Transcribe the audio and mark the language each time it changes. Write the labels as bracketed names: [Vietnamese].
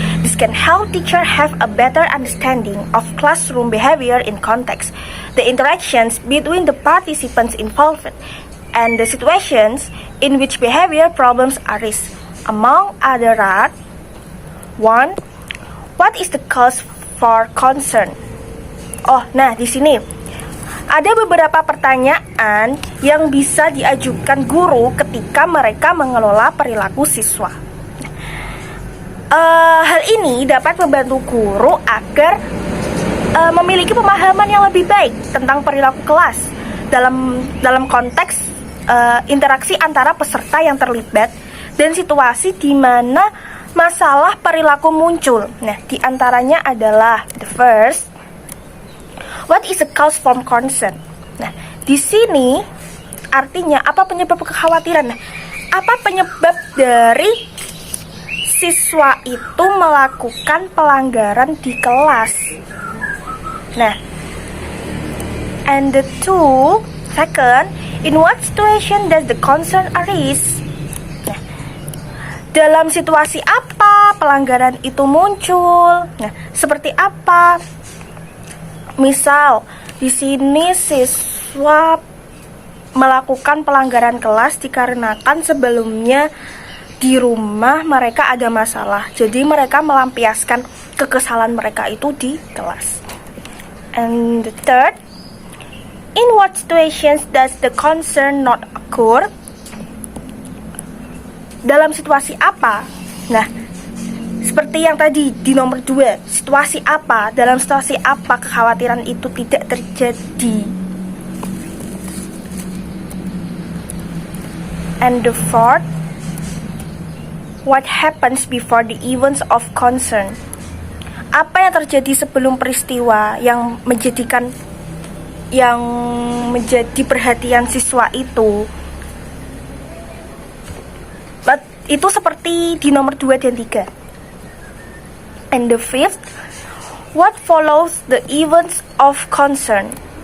[English] This can help teacher have a better understanding of classroom behavior in context, the interactions between the participants involved, and the situations in which behavior problems arise. Among other are: 1. What is the cause for concern. [Indonesian] Nah di sini ada beberapa pertanyaan yang bisa diajukan guru ketika mereka mengelola perilaku siswa. Hal ini dapat membantu guru agar memiliki pemahaman yang lebih baik tentang perilaku kelas dalam konteks interaksi antara peserta yang terlibat dan situasi di mana masalah perilaku muncul. Nah, di antaranya adalah [English] the first, what is the cause for concern? [Indonesian] Nah, di sini artinya apa penyebab kekhawatiran? Nah, apa penyebab dari siswa itu melakukan pelanggaran di kelas? [English] Nah, and the two, second, in what situation does the concern arise? [Indonesian] Nah, dalam situasi apa pelanggaran itu muncul? Nah, seperti apa? Misal, di sini siswa melakukan pelanggaran kelas dikarenakan sebelumnya di rumah mereka ada masalah. Jadi mereka melampiaskan kekesalan mereka itu di kelas. [English] And the third, in what situations does the concern not occur? [Indonesian] Dalam situasi apa? Nah, seperti yang tadi di nomor 2, situasi apa? Dalam situasi apa kekhawatiran itu tidak terjadi? [English] And the fourth, what happens before the events of concern? [Indonesian] Apa yang terjadi sebelum peristiwa yang menjadi perhatian siswa itu? Itu seperti di nomor 2 dan 3. [English] And the fifth, what follows the events of concern?